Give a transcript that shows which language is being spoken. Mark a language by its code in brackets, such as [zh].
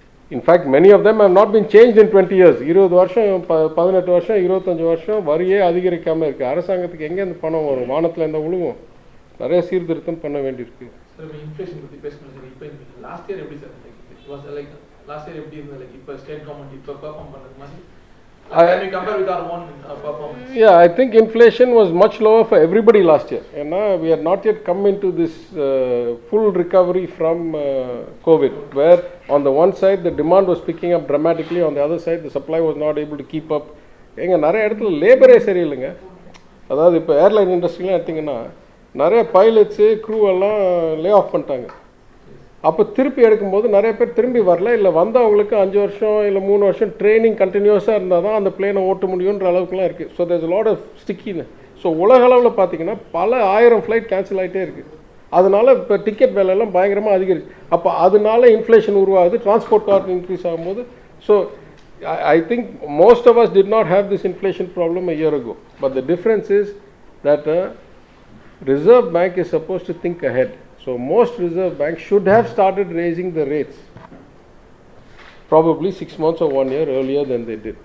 [en] In fact, many of them have not been changed in 20 years. [ta] 20 வருஷம் 18 வருஷம் 25 வருஷம் வரியே அதிகரிக்காமல் இருக்குது. அரசாங்கத்துக்கு எங்கே இந்த பணம் வரும்? வானத்தில் இந்த உழுவும். நிறைய சீர்திருத்தம் பண்ண வேண்டியிருக்கு. சார் இன்ஃப்ளேஷன் பற்றி பேசணும் சார். இப்போ லாஸ்ட் இயர் எப்படி சார் லாஸ்ட் இயர் எப்படி இருந்தது? லைக் இப்போ ஸ்டேட் கவர்மெண்ட் இப்போ பெர்ஃபார்ம் பண்ணது மாதிரி [en] can we compare with our own performance? Yeah, I think inflation was much lower for everybody last year. And we had not yet come into this full recovery from COVID, where on the one side the demand was picking up dramatically, on the other side the supply was not able to keep up. [ta] எங்க நிறைய இடத்துல லேபரே சரியில்லைங்க. அதாவது இப்போ airline இண்டஸ்ட்ரிலாம் எடுத்திங்கன்னா நிறைய pilots crew எல்லாம் lay off பண்ணிட்டாங்க. அப்போ திருப்பி எடுக்கும்போது நிறைய பேர் திரும்பி வரல, இல்லை வந்தவங்களுக்கு 5 வருஷம் இல்லை 3 வருஷம் ட்ரைனிங் கண்டினியூஸாக இருந்தால் தான் அந்த பிளேனை ஓட்ட முடியுன்ற அளவுக்குலாம் இருக்குது. [en] So there's lot of ஸ்டிக்கின்னு. [ta] So உலக அளவில் பார்த்தீங்கன்னா பல 1000 ஃப்ளைட் கேன்சல் ஆகிட்டே இருக்குது. அதனால இப்போ டிக்கெட் விலையெல்லாம் பயங்கரமாக அதிகரிச்சு. அப்போ அதனால இன்ஃப்ளேஷன் உருவாகுது, டிரான்ஸ்போர்ட் காஸ்ட் இன்க்ரீஸ் ஆகும்போது. [en] So I think most of us did not have this inflation problem a year ago. But the difference is that Reserve Bank is supposed to think ahead. So most Reserve Banks should have started raising the rates probably 6 months or 1 year earlier than they did.